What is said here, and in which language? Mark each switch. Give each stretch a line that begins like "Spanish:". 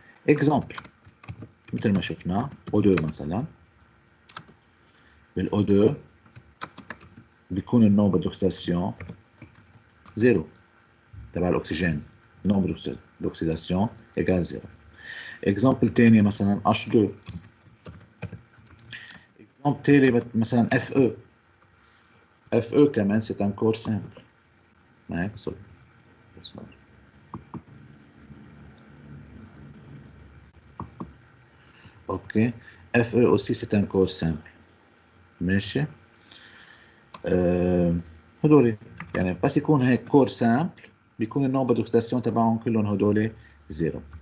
Arabic: Exemple, مثل ما شفنا O2 مثلا, بالO2 بيكون النومبر d'oxydation 0 تبع الأكسجين,
French: nombre d'oxydation égale 0.
Arabic: Exemple تاني مثلا H2. Exemple تاني مثلا FE.
French: FE كمان c'est un corps simple. Ok. FE aussi c'est un corps simple.
Arabic: ماشي. هدول يعني بس يكون هيك
French: كور سامبل
Arabic: بيكون النومبر دوكسيداسيون تبعهم كلهم هدول 0.